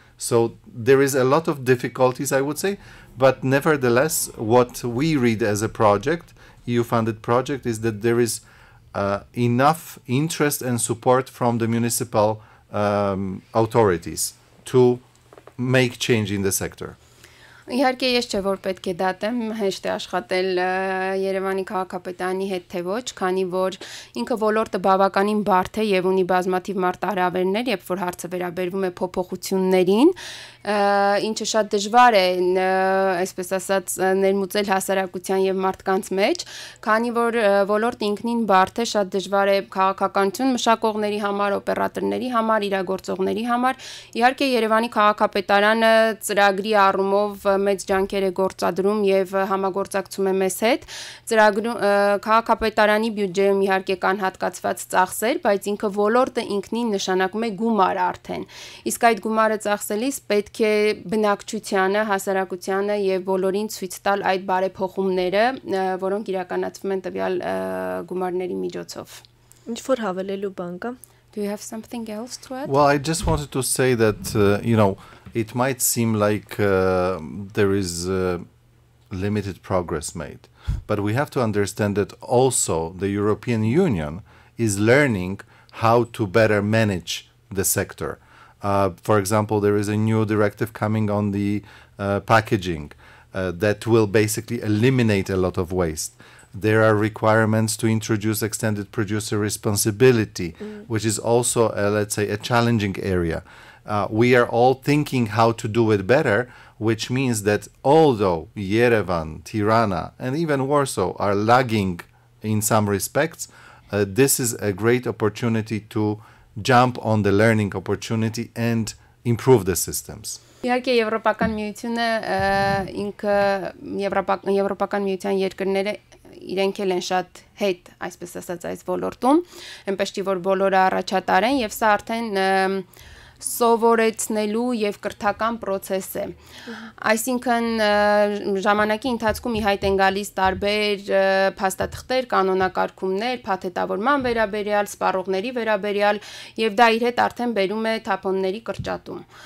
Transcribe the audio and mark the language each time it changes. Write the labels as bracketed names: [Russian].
[English] So there is a lot of difficulties, I would say, but nevertheless, what we read as a project, EU-funded project, is that there is enough interest and support from the municipal authorities to make change in the sector. [Armenian] Իհարկե ես չէ որ պետք է դատեմ հեշտ է աշխատել Երևանի քաղաքապետարանի հետ թե ոչ, քանի որ ինքը ոլորտը բավականին բարդ է եւ ունի բազմաթիվ մարտահրավերներ, երբ որ հարցը վերաբերվում է փոփոխություններին, ինչը շատ դժվար է, այսպես ասած, ներմուծել հասարակության եւ մարդկանց մեջ, քանի որ ոլորտը ինքնին բարդ է, շատ դժվար է քաղաքականություն մշակողների համար, օպերատորների համար, իրագործողների համար։ Իհարկե Երևանի քաղաքապետարանը ծրագրի առումով մեծ ջանքեր է գործադրում եւ համագործակցում է մեզ հետ։ Ծրագրում քաղաքապետարանի բյուջեում իհարկե կան հատկացված ծախսեր, բայց ինքը ոլորտը ինքնին նշանակում է գումար արդեն։ Իսկ այդ գումարը ծախսելիս պետք է բնակչությանը, հասարակությանը եւ բոլորին ցույց տալ այդ բարեփոխումները, որոնք իրականացվում են տվյալ գումարների միջոցով։ Ինչ որ հավելելու բան կա։ [English] Do you have something else to add? Well, I just wanted to say that, it might seem like there is limited progress made, but we have to understand that also the European Union is learning how to better manage the sector. For example, there is a new directive coming on the packaging that will basically eliminate a lot of waste. There are requirements to introduce extended producer responsibility, which is also, let's say, a challenging area. We are all thinking how to do it better, which means that although Yerevan, Tirana, and even Warsaw are lagging in some respects, this is a great opportunity to jump on the learning opportunity and improve the systems. [Armenian] Իհարկե Եվրոպական միությունը ինքը Եվրոպական միության երկրները իրենք են շատ հետ, այսպես ասած, այս ոլորտում, այնպես չի որ բոլորը առաջատար են եւ սա արդեն սովորեցնելու եւ կրթական process է։ Այսինքն ժամանակի ընթացքում ի հայտ են գալիս տարբեր փաստաթղթեր, կանոնակարգումներ, փաթեթավորման վերաբերյալ, սպառողների վերաբերյալ եւ դա իր հետ արդեն բերում է թափոնների կրճատում։